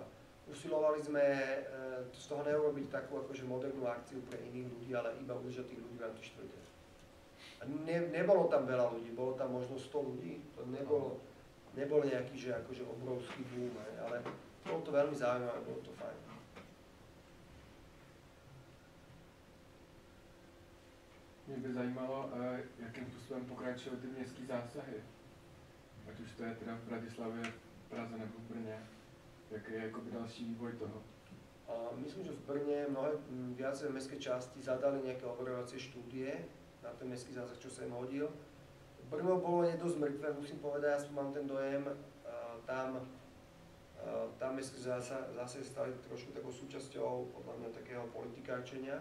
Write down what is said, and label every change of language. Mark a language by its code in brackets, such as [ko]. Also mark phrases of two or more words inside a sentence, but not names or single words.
[sk] Usilovali sme z toho neurobiť takú akože modernú akciu pre iných ľudí, ale iba udržať tých ľudí v Antištvrte. A nebolo tam veľa ľudí, bolo tam možno 100 ľudí, to nebol nejaký že akože obrovský boom, ale bolo to veľmi zaujímavé, bolo to fajn. [cs] Mě by zajímalo, jakým způsobem pokračují ty městské zásahy. Ať už to je teda v Bratislavě, Praze nebo v Brně. Jaký je jakoby další vývoj toho? [sk] Myslím, že v Brne mnohé viaceré mestské časti zadali nejaké overovacie štúdie na ten mestský zásah, čo sa im hodil. Brno bolo dosť mŕtve, musím povedať, ja mám ten dojem, tam mestské zásahy stali trošku takou súčasťou podľa mňa takého politikárčenia.